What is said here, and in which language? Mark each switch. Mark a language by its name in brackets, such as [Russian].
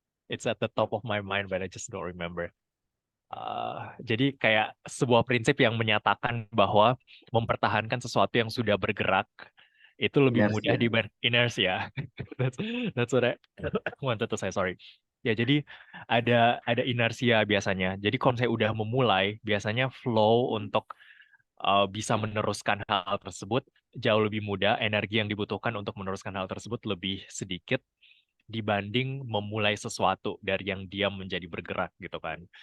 [English] It's at the top of my mind, but I just don't remember. [Indonesian] Jadi kayak sebuah prinsip yang menyatakan bahwa mempertahankan sesuatu yang sudah bergerak itu lebih mudah Inersia. dibanding inersia. [English] That's, that's what I wanted to say, sorry. [Indonesian] Ya, jadi ada inersia biasanya. Jadi kalau saya udah memulai, biasanya flow untuk bisa meneruskan hal tersebut jauh lebih mudah. Energi yang dibutuhkan untuk meneruskan hal tersebut lebih sedikit dibanding memulai sesuatu dari yang diam menjadi bergerak gitu kan.